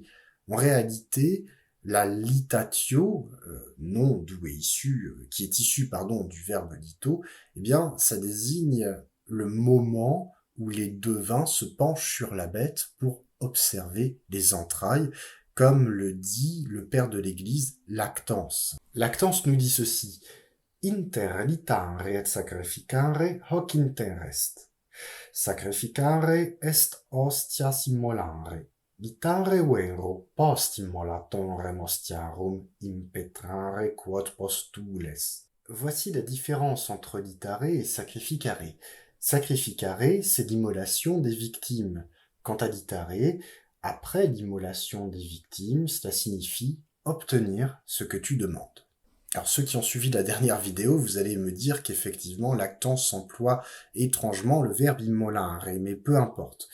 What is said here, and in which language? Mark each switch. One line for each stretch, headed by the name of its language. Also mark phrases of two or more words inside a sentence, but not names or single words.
French: En réalité, la litatio, nom d'où est issu, qui est issu, pardon, du verbe lito, eh bien, ça désigne le moment où les devins se penchent sur la bête pour observer les entrailles, comme le dit le père de l'Église, Lactance. Lactance nous dit ceci:
Latin: Inter litare et sacrificare hoc inter est. Sacrificare est hostias immolare. Litare vero post immolatum remostiarum impetrare quod postules.
French: Voici la différence entre litare et sacrificare. Sacrificare, c'est l'immolation des victimes. Quant à litare, après l'immolation des victimes, cela signifie obtenir ce que tu demandes. Alors ceux qui ont suivi la dernière vidéo, vous allez me dire qu'effectivement Lactance emploie étrangement le verbe immolare, mais peu importe.